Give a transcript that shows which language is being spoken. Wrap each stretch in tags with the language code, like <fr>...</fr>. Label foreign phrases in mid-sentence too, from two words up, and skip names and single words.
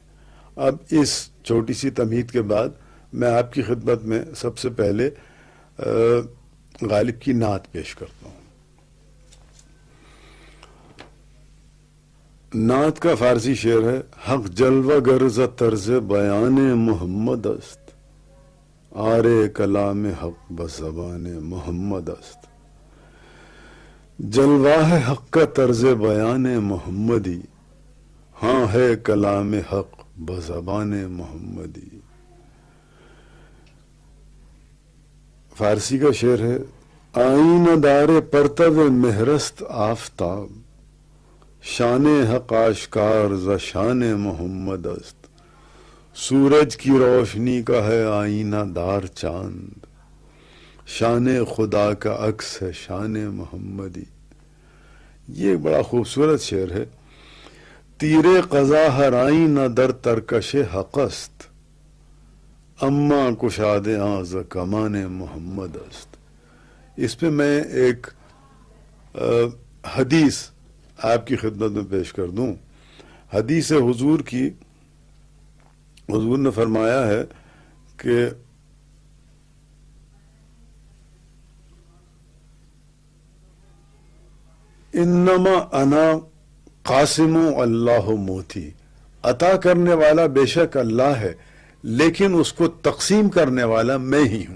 <ur>اب اس چھوٹی سی تمہید کے بعد میں آپ کی خدمت میں سب سے پہلے غالب کی نعت پیش کرتا ہوں۔ نعت کا فارسی شعر ہے:</ur> <fa>حق جلوہ گرز طرز بیان محمد است، آرے کلام حق بزبان محمد است۔</fa> <ur>جلوہ ہے حق کا طرز بیان محمدی، ہاں ہے کلام حق بزبان محمدی۔ فارسی کا شعر ہے:</ur> <fa>آئینہ دار پرتو مہرست آفتاب، شان حق آشکار ز شان محمد است۔</fa> <ur>سورج کی روشنی کا ہے آئینہ دار چاند، شان خدا کا عکس ہے شان محمدی. یہ ایک بڑا خوبصورت شعر ہے.</ur> <fa>تیر قضا ہرائی نہ در ترکش حق است، اما کشاد آز کمان محمد است.</fa> <ur>اس پہ میں ایک حدیث آپ کی خدمت میں پیش کر دوں. حدیث حضور کی، حضور نے فرمایا ہے کہ</ur> <ar>انما انا قاسم اللہ موتی،</ar> <ur>عطا کرنے والا بے شک اللہ ہے لیکن اس کو تقسیم کرنے والا میں ہی ہوں.</ur>